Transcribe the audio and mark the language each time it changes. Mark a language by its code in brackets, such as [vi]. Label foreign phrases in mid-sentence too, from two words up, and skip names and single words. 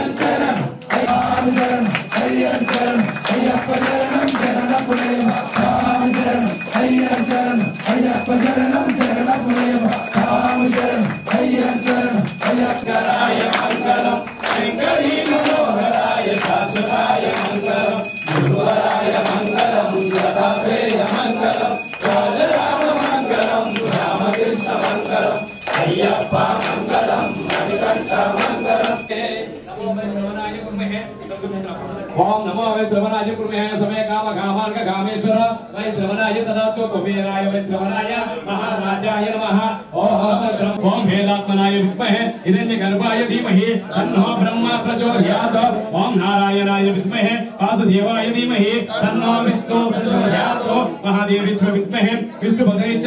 [sa] శరణం స్వామి శరణం అయ్యం శరణం అయ్యప్ప శరణం శరణ పునయ్యప్ప స్వామి శరణం అయ్యం శరణం అయ్యప్ప శరణం శరణ పునయ్యప్ప స్వామి శరణం అయ్యం శరణం అయ్యప్పరాయ మంగళం శంకరీ మనోహరాయ శాశ్వతాయ మంగళం గురువరాయ మంగళం దత్తాత్రేయ మంగళం రాజరామ మంగళం రామకృష్ణ మంగళం అయ్యప్ప మంగళం మణికంఠ మంగళం ओम नमो वै श्रवणाय कुर्महे समय काम कामार्ग कामेश्वर वै श्रवणाय तदातो कुबेराय वै श्रवणाय महाराजाय नमः ओम वेदात्मनाय विद्महे हिरण्यगर्भाय धीमहि तन्नो ब्रह्मा प्रचोदयात् ओम नारायणाय विद्महे वासुदेवाय धीमहि तन्नो विष्णु प्रचोदयात् महादेवाय विद्महे विष्णुपदये च